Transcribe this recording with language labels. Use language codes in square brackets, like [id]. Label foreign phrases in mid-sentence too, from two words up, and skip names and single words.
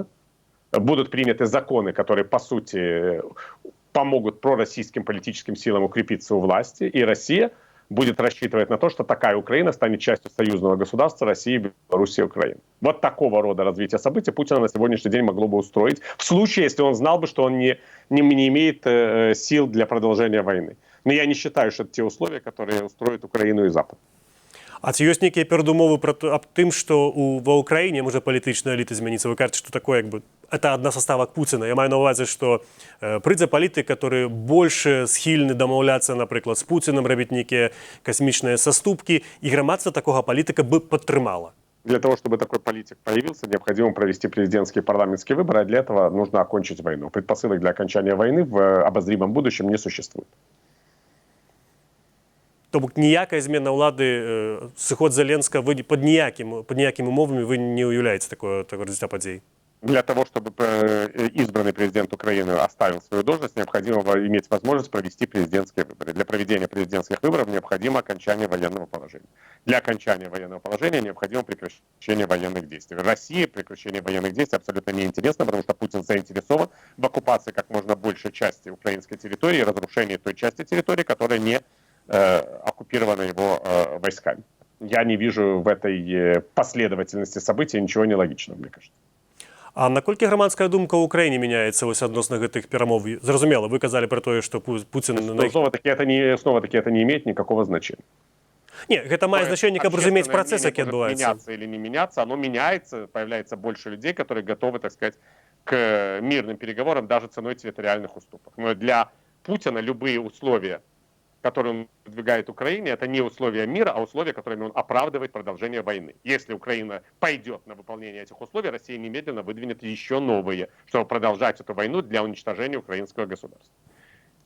[ru] Будут приняты законы, которые, по сути, помогут пророссийским политическим силам укрепиться у власти, и Россия будет рассчитывать на то, что такая Украина станет частью союзного государства России, Беларуси и Украины. Вот такого рода развитие событий Путина на сегодняшний день могло бы устроить, в случае, если он знал бы, что он не имеет сил для продолжения войны. Но я не считаю, что это те условия, которые устроят Украину и Запад. [be] А ці ёсць нейкія перадумовы аб тым, што ва ўкраіне можа палітычная эліта змяніцца? Вы кажаце, што такое, як бы, это адна са ставак Пуціна. Я маю на ўвазе, што прыйдзе палітык, [ru] который больше [be] схільны дамаўляцца, напрыклад, з Пуцінам, рабіць нейкія касмічныя саступкі, і грамадства такога палітыка бы падтрымала. [ru] Для того, чтобы такой политик появился, необходимо провести президентские и парламентские выборы, а для этого нужно окончить войну. Предпосылок для окончания войны в обозримом будущем не существует. [be] То бок ніякая змена ўлады, сыход Зеленска, вы под ніякімі умовамі вы не уяўляеце такое развіцця падзей? [ru] Для того, чтобы избранный президент Украины оставил свою должность, необходимо иметь возможность провести президентские выборы. Для проведения президентских выборов необходимо окончание военного положения. Для окончания военного положения необходимо прекращение военных действий. России прекращение военных действий абсолютно неинтересно, потому что Путин заинтересован в оккупации как можно большей части украинской территории и разрушении той части территории, которая не оккупирована его войсками. Я не вижу в этой последовательности событий ничего нелогичного, мне кажется. [be] А наколькі грамадская думка ў Украіне мяняецца вось адносна гэтых перамоў? Зразумела, вы казалі пра тое, што Пуцін... [ru] Снова-таки это не имеет никакого значения. [be] Не, гэта мае значэнне, каб разумець працэс, які адбываецца. [ru] Меняться или не меняться, оно меняется, появляется больше людей, которые готовы, так сказать, к мирным переговорам даже ценой территориальных уступок. Но для Путина любые условия, которые он выдвигает Украине, это не условия мира, а условия, которыми он оправдывает продолжение войны. Если Украина пойдет на выполнение этих условий, Россия немедленно выдвинет еще новые, чтобы продолжать эту войну для уничтожения украинского государства.